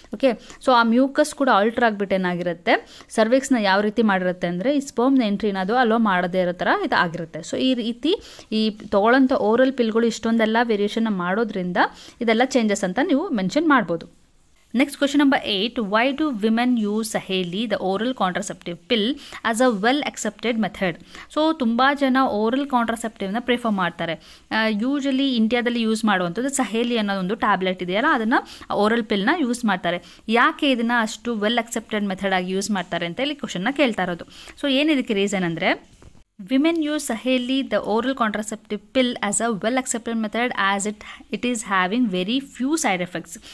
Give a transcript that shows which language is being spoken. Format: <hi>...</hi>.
<kn>Okay, so ಆ mucus ಕೂಡ alter ಆಗಿಬಿಟ್ಟು ಏನಾಗಿರುತ್ತೆ, ಸರ್ವಿಕ್ಸ್ನ ಯಾವ ರೀತಿ ಮಾಡಿರುತ್ತೆ ಅಂದರೆ, ಈ ಸ್ಪರ್ಮ್ನ ಎಂಟ್ರಿನ ಅದು ಅಲೋ ಮಾಡದೇ ಇರೋ ಥರ ಇದು ಆಗಿರುತ್ತೆ. ಸೊ ಈ ರೀತಿ ಈ ತೊಗೊಳ್ಳೋಂಥ ಓರಲ್ ಪಿಲ್ಗಳು ಇಷ್ಟೊಂದೆಲ್ಲ ವೇರಿಯೇಷನ್ ಮಾಡೋದ್ರಿಂದ ಇದೆಲ್ಲ ಚೇಂಜಸ್ ಅಂತ ನೀವು ಮೆನ್ಷನ್ ಮಾಡ್ಬೋದು.</kn> <en>Next question number 8. Why do women use Saheli, the oral contraceptive pill, as a well accepted method?</en> <kn>So ತುಂಬ ಜನ ಓರಲ್ ಕಾಂಟ್ರಾಸೆಪ್ಟಿವ್ನ ಪ್ರಿಫರ್ ಮಾಡ್ತಾರೆ. ಯೂಶಲಿ ಇಂಡಿಯಾದಲ್ಲಿ ಯೂಸ್ ಮಾಡುವಂಥದ್ದು ಸಹೇಲಿ ಅನ್ನೋದೊಂದು ಟ್ಯಾಬ್ಲೆಟ್ ಇದೆಯಲ್ಲ, ಅದನ್ನು ಓರಲ್ ಪಿಲ್ನ ಯೂಸ್ ಮಾಡ್ತಾರೆ. ಯಾಕೆ ಇದನ್ನು ಅಷ್ಟು ವೆಲ್ ಅಕ್ಸೆಪ್ಟೆಡ್ ಮೆಥಡ್ ಆಗಿ ಯೂಸ್ ಮಾಡ್ತಾರೆ ಅಂತ ಇಲ್ಲಿ ಕ್ವಶನ್ನ ಕೇಳ್ತಾ ಇರೋದು. ಸೊ ಏನಿದಕ್ಕೆ ರೀಸನ್ ಅಂದರೆ,</kn> <en>women use Saheli, the oral contraceptive pill, as a well accepted method as it is having very few side effects.</en>